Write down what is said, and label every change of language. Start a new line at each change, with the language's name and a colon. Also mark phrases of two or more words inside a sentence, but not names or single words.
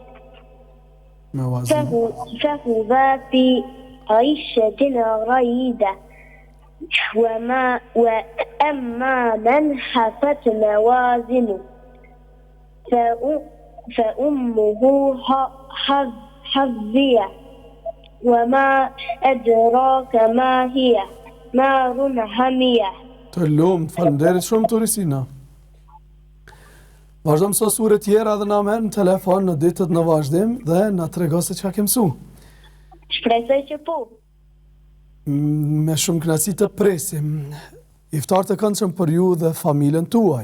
Arabic: فهو في عيشة راضية وأما من خفت موازينه فأمه حاوية وما أدراك ما هي نار حامية.
Albanian: Të lumt, faleminderit shumë Turisina. Vazhdojmë sot sure tjera dhe na merr në telefon në ditët në vazhdim dhe na trego se çka ke mësuar. Shpresoj që po. Me shumë kënaqësi të presim. Iftar të këndshëm për ju dhe familjen tuaj.